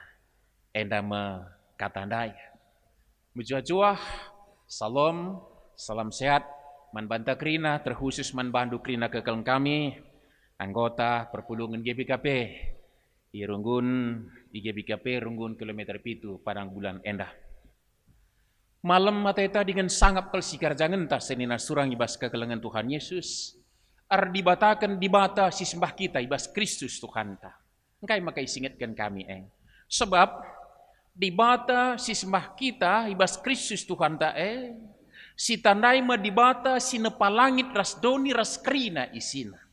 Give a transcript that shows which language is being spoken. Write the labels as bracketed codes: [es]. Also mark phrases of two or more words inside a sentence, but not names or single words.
[btx] Enda me katandai. Mujua-juah, salam sehat. Man banta krina terkhusus man bandu krina kekeleng kami anggota perpulungan GBKP i GBKP runggun kilometer pitu padang bulan endah. Malam mateta [id] dengan sangat [btx] pelsikar jangan tak senina surang ibas kekelengan Tuhan Yesus dibatakan dibata si sembah kita ibas Kristus Tuhan ta. Engkai maka isingatkan kami sebab dibata si sembah kita ibas Kristus Tuhan ta si tandai ma dibata si nepalangit ras doni ras krina isina.